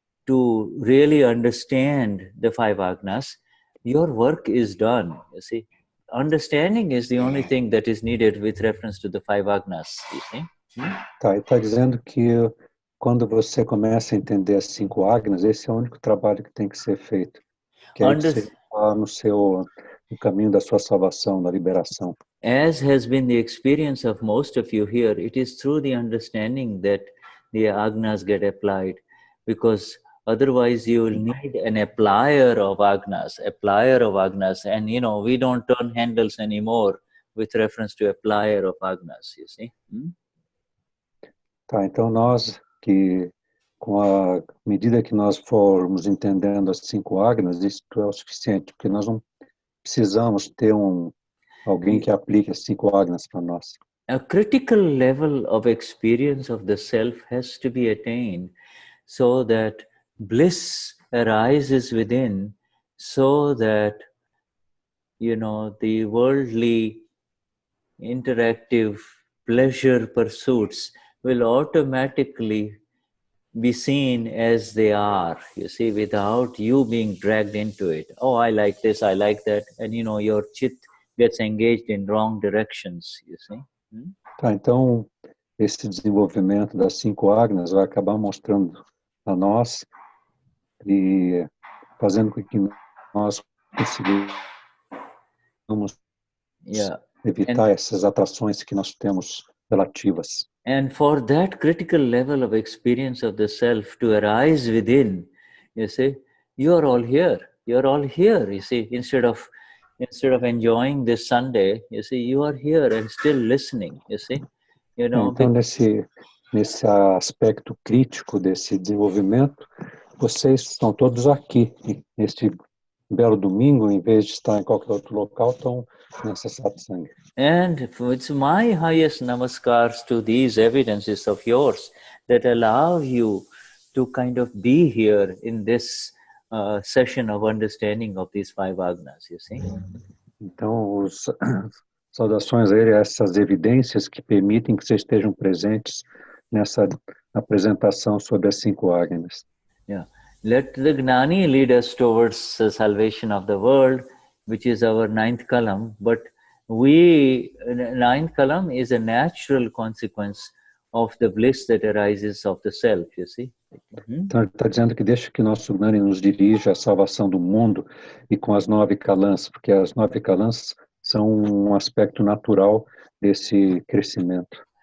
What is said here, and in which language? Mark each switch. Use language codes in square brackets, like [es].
[en] to really understand the five Agnas, your work is done. You see, understanding is the only thing that is needed with reference to the five Agnas. You see. [pt] Tá, e está dizendo que quando você começa a entender as 5 Agnas, esse é o único trabalho que tem que ser feito. Que aí você está no caminho da sua salvação, da liberação. [en] As has been the experience of most of you here, it is through the understanding that the Agnas get applied, because otherwise you will need an applier of Agnas, and we don't turn handles anymore with reference to applier of Agnas, you see. [pt] Tá, então nós que, com a medida que nós formos entendendo as 5 Agnas, isso é o suficiente, porque nós não precisamos ter alguém que aplique as 5 Agnas para nós. [en] A critical level of experience of the self has to be attained so that bliss arises within, so that, the worldly interactive pleasure pursuits will automatically be seen as they are, you see, without you being dragged into it. Oh, I like this, I like that. And, your chit gets engaged in wrong directions, you see. [pt] Tá, então, esse desenvolvimento das 5 Agnas vai acabar mostrando a nós e fazendo com que nós consigamos evitar essas atrações que nós temos relativas. [en] And for that critical level of experience of the self to arise within, you see, you are all here. You're all here, you see. Instead of enjoying this Sunday, you see, you are here and still listening, you see. [pt] Então, nesse aspecto crítico desse desenvolvimento, vocês estão todos aqui, neste belo domingo, em vez de estar em qualquer outro local, estão nessa satsang. [en] And it's my highest namaskars to these evidences of yours that allow you to kind of be here in this session of understanding of these five Agnas, you see. [pt] Então, saudações a ele, essas evidências que permitem que vocês estejam presentes nessa apresentação sobre as 5 Agnas. [en] Yeah. Let the Gnani lead us towards the salvation of the world, which is our 9th column, but 9th column is a natural consequence of the bliss that arises of the self, you see. [pt] Então, ele está dizendo que deixa que nosso Gnani nos dirija à salvação do mundo e com as 9 kalans, porque as 9 kalans são um aspecto natural desse crescimento.